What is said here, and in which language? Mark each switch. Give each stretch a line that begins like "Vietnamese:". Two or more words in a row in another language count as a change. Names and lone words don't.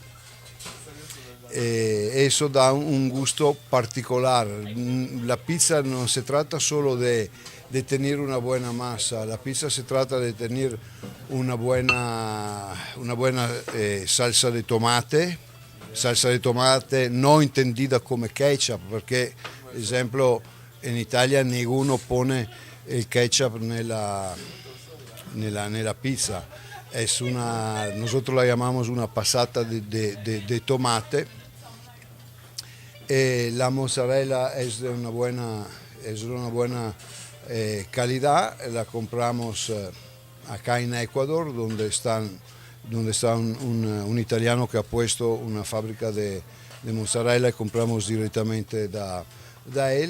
Spanish: Eso da un gusto particular. La pizza no se trata solo de tener una buena masa, la pizza se trata de tener una buena salsa de tomate no entendida
Italian: come ketchup, perché per esempio in Italia nessuno pone il ketchup nella pizza.
Spanish: Nosotros la llamamos una pasata de tomate. La mozzarella es de una buena calidad. La compramos acá en Ecuador, donde está un italiano que ha puesto una fábrica de mozzarella, y compramos directamente da él.